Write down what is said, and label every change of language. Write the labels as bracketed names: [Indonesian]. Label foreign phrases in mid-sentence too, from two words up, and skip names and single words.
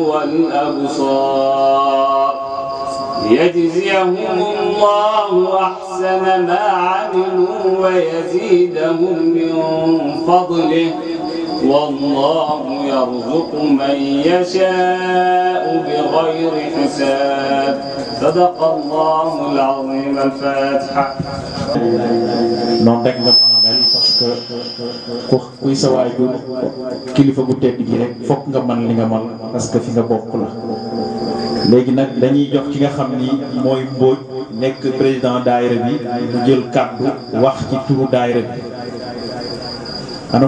[Arabic] والأبصار ليجزيهم الله أحسن ما عملوا ويزيدهم من فضله والله يرزق من يشاء بغير حساب صدق الله العظيم الفاتحة. [Wolof] noonu rek nga mën a mel [French] parce que [Wolof] kuy sa waajur kilifa gu tedd gi rek fokk nga mën li nga mën [French] parce que [Wolof] fi nga bokk la. léegi nag dañuy jox ki nga xam ni mooy Mbodj nekk président daayira bi mu jël kàddu wax ci turu daayira bi ana